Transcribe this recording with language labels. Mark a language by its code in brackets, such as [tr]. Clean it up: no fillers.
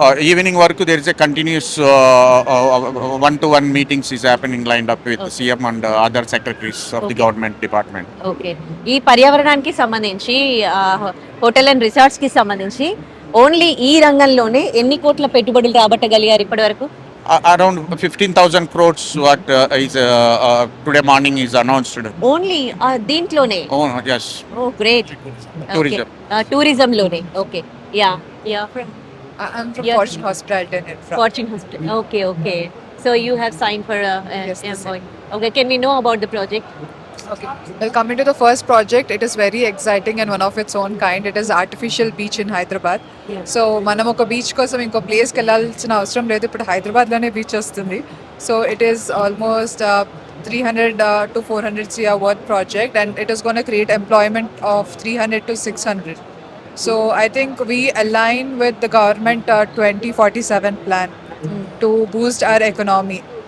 [en] Evening వరకు there is a continuous 1-to-1 meetings is happening lined up with CM and other secretaries of the government department. [te] Okay ఈ పర్యావరణానికి సంబంధించి hotel and resorts కి సంబంధించి only ఈ రంగంలోనే ఎన్ని కోట్ల పెట్టుబడులు రాబట్టగలిగారు ఇప్పటి వరకు? [en] Around 15,000 crores what is today morning is announced. [te] Only దీంట్లోనే? [en] Oh yes. Oh great. Tourism. [te] టూరిజం లోనే. Okay yeah [en] I'm from Yeah. Fortune Hospitality in Infra. Fortune hospital. Okay so you have sign for Yes, yes, MOU. Okay can we know about the project? Okay. Well, coming to the first project, it is very exciting and one of its own kind. It is artificial beach in Hyderabad. Yeah. [te] So మనం ఒక beach కోసం ఇంకో ప్లేస్కి వెళ్ళాల్సిన అవసరం లేదు, ఇప్పుడు హైదరాబాద్లోనే బీచ్ వస్తుంది. [en] So it is almost 300 to 400 CR worth project, and it is going to create employment of 300 to 600. So I think we align with the government 2047 plan to boost our economy.